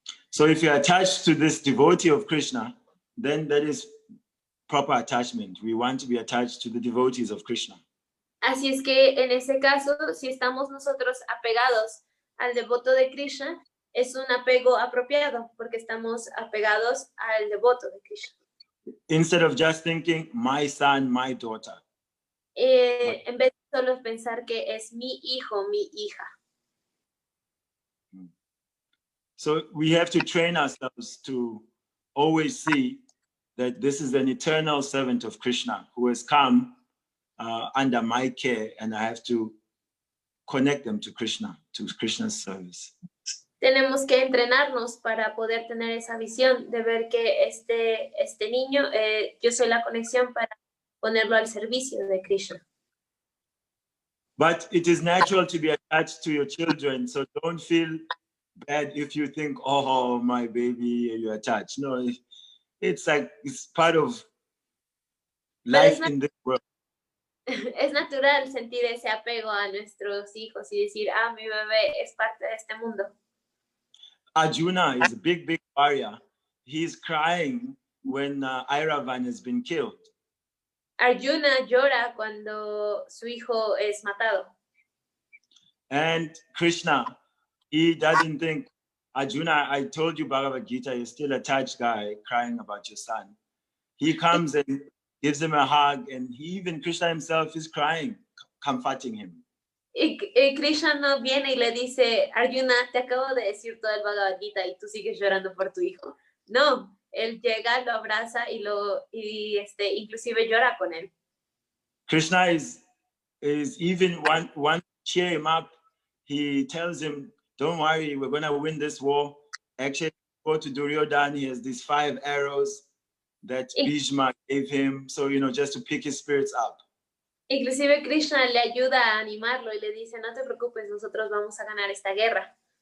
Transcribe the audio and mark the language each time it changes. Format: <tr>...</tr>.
<en>So if you're attached to this devotee of Krishna, then that is proper attachment. We want to be attached to the devotees of Krishna.</en> <es>Así es que en ese caso, si estamos nosotros apegados al devoto de Krishna, es un apego apropiado, porque estamos apegados al devoto de Krishna.</es> <en>Instead of just thinking, my son, my daughter.</en> <es>En vez de solo pensar que es mi hijo, mi hija.</es> <en>So we have to train ourselves to always see that this is an eternal servant of Krishna who has come under my care, and I have to connect them to Krishna, to Krishna's service.</en> <es>Tenemos que entrenarnos para poder tener esa visión de ver que este niño, yo soy la conexión para ponerlo al servicio de Krishna.</es> <en>But it is natural to be attached to your children, so don't feel bad if you think, oh, my baby, you're attached. No, it's like, it's part of life in this world.</en> <es>Es natural sentir ese apego a nuestros hijos y decir, mi bebé es parte de este mundo.</es> <en>Arjuna is a big, big warrior. He's crying when Airavan has been killed.</en> <es>Arjuna llora cuando su hijo es matado.</es> <en>And Krishna, he doesn't think, Arjuna, I told you Bhagavad Gita, you're still a attached guy crying about your son. He comes and gives him a hug, and even Krishna himself is crying, comforting him.</en> <es>Y Krishna no viene y le dice, Arjuna, te acabo de decir todo el Bhagavad Gita y tú sigues llorando por tu hijo. No, él llega, lo abraza y inclusive llora con él.</es> <en>Krishna is even one cheer him up. He tells him, don't worry, we're going to win this war. Actually, go to Duryodhana, he has these 5 arrows that Bhishma gave him. So, just to pick his spirits up.</en> <es>Inclusive Krishna le ayuda a animarlo y le dice, no te preocupes, nosotros vamos a ganar esta guerra.</es>